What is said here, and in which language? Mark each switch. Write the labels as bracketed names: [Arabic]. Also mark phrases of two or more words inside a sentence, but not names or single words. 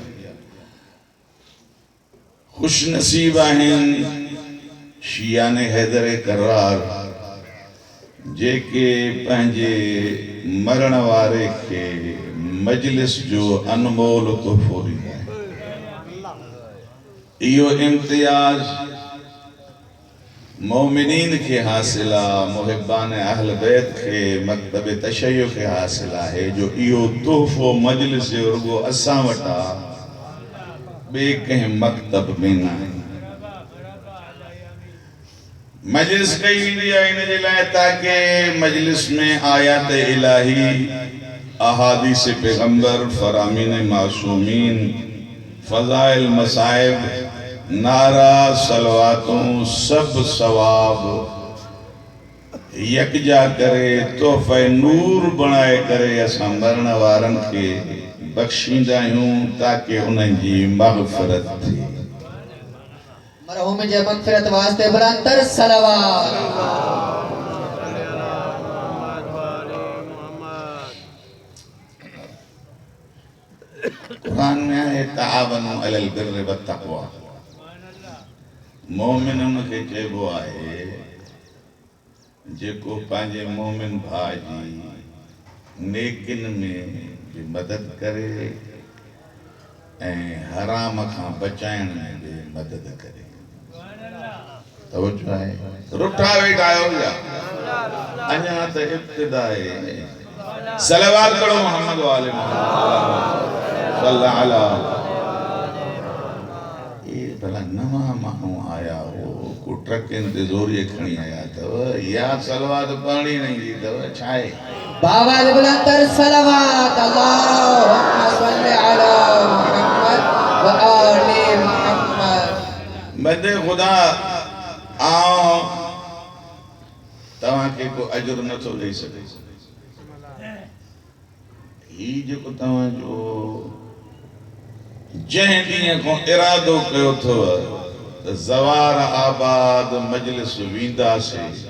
[Sindhi] खुश नसीब आहिन शियान हैदर करार जेके पंहिंजे मरण वारे के मजलिस जो अनमोल तोहफो ॾींदा आहिनि इहो इम्तियाज़ मोमिनीन के हासिल आ मुहिबान अहल बैत के मकतब तशय्युअ के हासिल है जो इहो तोहफो मजलिस रुगो असां वटा बे कहीं मकतब में ना मजलिस कई वेंदी आहे इन जे लाइ ताकि मजलिस में आयात इलाही अहादीस पैगंबर फरामीन मासूमीन फजाइल मसाइब नारा सलवातों सब सवाब यकजा करे तोहफे नूर बनाए करे असां मरण वारन के बख्शींदा आहियूं ताकि उन्हनि जी मग़फ़िरत थिए मरहूम जे मग़फ़िरत वास्ते बुलंदतर सलावत कुरान में है [Arabic] تعاونوا على البر و التقوى [Sindhi] मोमिनन के चइबो आहे जेको पंहिंजे मोमिन भाउ जी नेकिन में भी मदद करे ऐं हराम खां बचाइण में भी मदद करे तवज्जो आहे रुठा वेठा आहियो या अञा त इब्तिदा आहे सलवात पढ़ो [Arabic] محمد وآل محمد صلى الله عليه [Sindhi] ये भला नवा माण्हू आया हो को ट्रकनि ते ज़ोरीअ खणी आया अथव या सलवात पढ़णी न ईंदी अथव छा आहे बावाज़ बुलंदतर सलावत [Arabic] اللهم صل على محمد وآل محمد [Sindhi] बंदे खुदा आओ तव्हां के को अजर नथो ॾेई सघे ही जेको तव्हां जो जंहिं ॾींहं खां इरादो कयो अथव त ज़वार आबाद मजलिस वेंदासीं